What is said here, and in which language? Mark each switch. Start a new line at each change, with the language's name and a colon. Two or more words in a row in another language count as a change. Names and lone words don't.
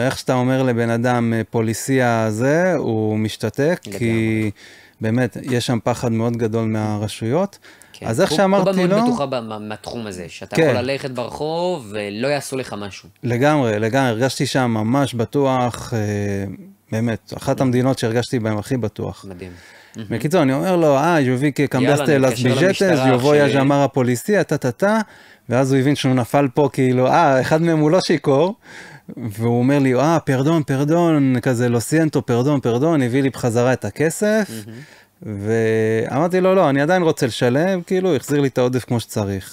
Hebrew: איך שאתה אומר לבן אדם פוליסיה הזה, הוא משתתק, כי באמת יש שם פחד מאוד גדול מהרשויות. אז איך שאמרתי לו... קובה מאוד בטוחה מהתחום הזה, שאתה יכול ללכת ברחוב ולא יעשו לך משהו. לגמרי, לגמרי. הרגשתי שם ממש בטוח, באמת, אחת המדינות שהרגשתי בהן הכי בטוח. מדהים. בקיצור, אני אומר לו,
Spanish: yo vi que cambiaste las billetes, yo voy a llamar a policía,
Hebrew: טה-טה-טה, ואז הוא הבין שהוא נפל פה, כאילו, אחד מהם הוא לא שיקור, והוא אומר לי, פרדון, כזה,
Spanish: lo siento,
Hebrew: פרדון, הביא לי בחזרה את הכסף, ואמרתי לו, לא, אני עדיין רוצה לשלם, כאילו, החזיר לי את העודף כמו שצריך.